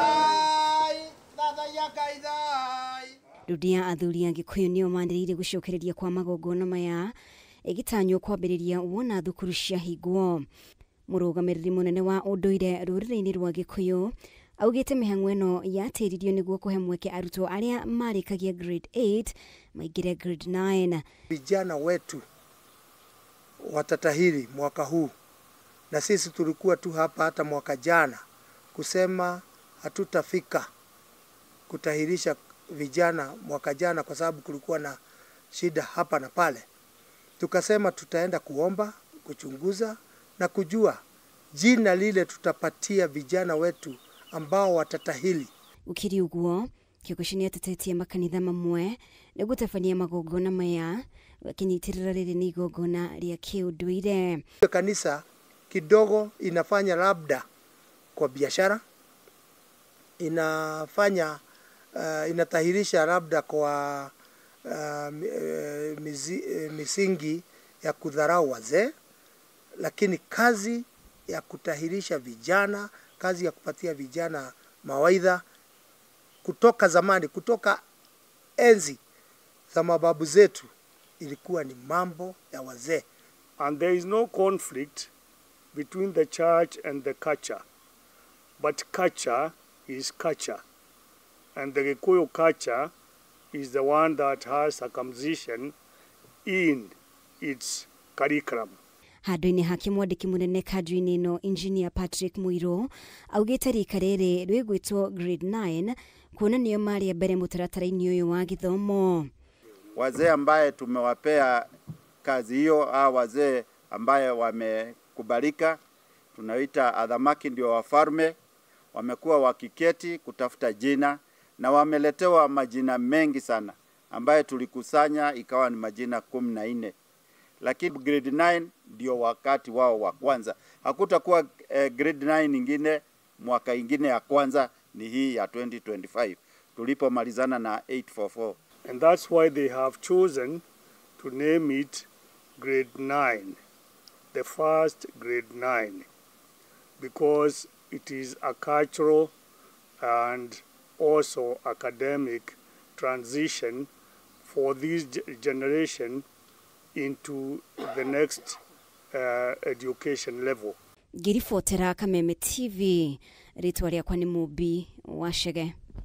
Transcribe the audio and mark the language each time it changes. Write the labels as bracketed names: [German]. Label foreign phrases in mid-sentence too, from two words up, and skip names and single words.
[Kikuyu] Rũndi ya athuri a Gĩkũyũ nĩo manĩrĩire gũcokereria kwa magongona maya, ĩgĩtanywo kwambĩrĩria wona thukuru ciahingwo. Mũrũgamĩrĩri mũnene wa ũndũire rũrĩrĩ-inĩ rwa Gĩkũyũ augĩte mĩhang'o ĩno yatĩririo nĩguo kũhe mweke arutwo arĩa marĩkagia grade 8 maingĩre grade 9. [Swahili] Vijana wetu watatahiri mwaka huu, na sisi tulikuwa tu hapa hata mwaka jana kusema hatutafika kutahirisha vijana mwaka jana kwa sababu kulikuwa na shida hapa na pale. Tukasema tutaenda kuomba, kuchunguza na kujua jina lile tutapatia vijana wetu ambao watatahili. [Kikuyu] Ukiri uguo kĩokoci atetetie makanitha mamwe nĩ gũtabania magongona maya gakĩnyitirĩra rĩrĩ nĩ igongona rĩa kĩũndũire. [Swahili] Kanisa kidogo inafanya labda kwa biashara, inafanya inatahirisha labda kwa misingi ya kudharau wazee, lakini kazi ya kutahirisha vijana, kazi ya kupatia vijana mawaidha kutoka zamani, kutoka enzi za mababu zetu ilikuwa ni mambo ya wazee. [English] And there is no conflict between the church and the culture, but culture is culture, and the Gikuyu culture is the one that has circumcision in its curriculum. [Kikuyu] Handũ-inĩ hake mwandĩki mũnene kadri-inĩ ĩno Engineer Patrick Muiro augĩte rika rĩrĩ rwĩgwĩtwo grade 9 kuona nĩo marĩ mbere mũtaratara-inĩ ũyũ wa gĩthomo. [Swahili] Wazee ambaye tumewapea kazi hiyo, wazee ambaye wamekubalika, tunaita adhamaki ndio wafalme, wamekuwa wakiketi kutafuta jina na wameletewa majina mengi sana ambaye tulikusanya ikawa ni majina 14. Lakini grade 9 ndio wakati wao wa kwanza. Hakutakuwa grade 9 nyingine mwaka ingine ya kwanza ni hii ya 2025 tulipomalizana na 844. [English] And that's why they have chosen to name it grade 9, the first grade 9, because it is a cultural and also academic transition for this generation into the next education level. [Kikuyu] Ngiribotera Kameme TV, ritwa rĩakwa nĩ Mũmbi wa Chege.